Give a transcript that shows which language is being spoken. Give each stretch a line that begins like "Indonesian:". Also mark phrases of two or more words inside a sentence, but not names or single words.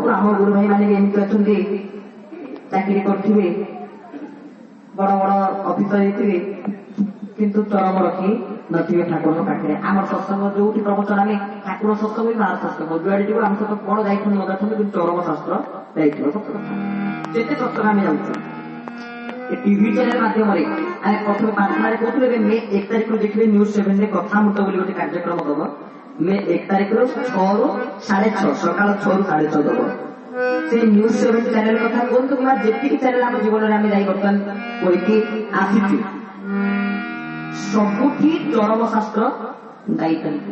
Odia: ଆମ ଗୁରୁ ଭାଇ ମାନେ ବି ଏମିତି ଅଛନ୍ତି, ଚାକିରି କରିଥିବେ, ବଡ ବଡ ଅଫିସର ହେଇଥିବେ, କିନ୍ତୁ ଚରମ ରଖି ନଥିବେ ଠାକୁରଙ୍କ ପାଖରେ। ଆମର ସତ୍ସଙ୍ଗ ଯୋଉଠି ପ୍ରବଚନ, ଆମେ ଠାକୁର ସତ୍ସଙ୍ଗ ବି ବାହାର ସତ୍ସଙ୍ଗ ଯୁଆଡେ ଯିବୁ ଆମ ସହିତ କଣ ଯାଇଛନ୍ତି ନ ଯାଇଛନ୍ତି, କିନ୍ତୁ ଚରମ ଶାସ୍ତ୍ର ଯାଇଥିବ। ସତ କଥା, ଯେତେ ସତ୍ସଙ୍ଗ ଆମେ ଯାଉଛୁ
English: TV channel
Odia: ମାଧ୍ୟମେ ଆମେ ପ୍ରଥମେ ପ୍ରାର୍ଥନାରେ কହୁଥିଲେ, ଏବେ ମେ 1 ତାରିଖରୁ ଦେଖିବେ ନ୍ୟୁଜ୍ 7ରେ କଥାମୃତ ବୋଲି ଗୋଟେ କାର୍ଯ୍ୟକ୍ରମ ଦବ। ମେ 1 ତାରିଖରୁ 6ରୁ 6:30 ସକାଳ 6ରୁ 6:30 ଦବ। ସେ ନ୍ୟୁଜ୍ 7 ଚ୍ୟାନେଲ କଥା କୁହନ୍ତୁ କିମ୍ବା ଯେତିକି ଚ୍ୟାନେଲ ଆମ ଜୀବନରେ ଆମେ ଯାଇ ବର୍ତ୍ତମାନ କରିକି ଆସିଛୁ, ସବୁଠି ଚରମ ଶାସ୍ତ୍ର ଯାଇଛନ୍ତି।